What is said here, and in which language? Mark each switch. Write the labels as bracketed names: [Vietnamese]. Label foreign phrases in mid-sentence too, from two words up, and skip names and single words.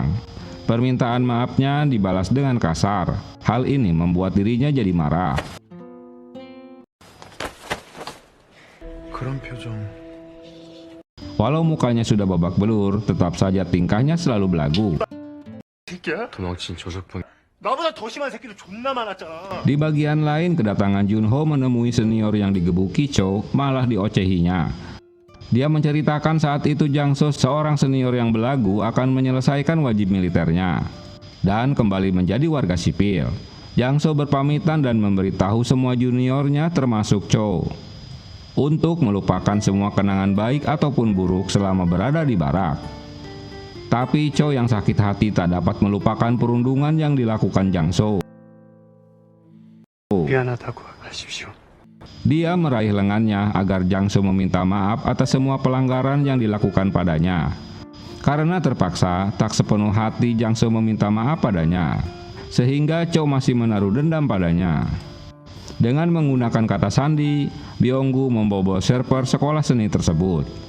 [Indonesian] Permintaan maafnya dibalas dengan kasar. Hal ini membuat dirinya jadi marah. Walau mukanya sudah babak belur, tetap saja tingkahnya selalu belagu. [Korean] 나보다 더 심한 새끼들 존나 많았잖아. [Indonesian] Di bagian lain, kedatangan Junho menemui senior yang digebuki Cho malah diocehinya. Dia menceritakan saat itu Jang-so, seorang senior yang belagu, akan menyelesaikan wajib militernya dan kembali menjadi warga sipil. Jang-so berpamitan dan memberitahu semua juniornya termasuk Cho untuk melupakan semua kenangan baik ataupun buruk selama berada di barak. Tapi Cho yang sakit hati tak dapat melupakan perundungan yang dilakukan Jang-so. [Korean] 미안하다고 하십시오. [Indonesian] Dia meraih lengannya agar Jang-so meminta maaf atas semua pelanggaran yang dilakukan padanya. Karena terpaksa, tak sepenuh hati Jang-so meminta maaf padanya, sehingga Cho masih menaruh dendam padanya. Dengan menggunakan kata sandi, Byung-gu membobol server sekolah seni tersebut.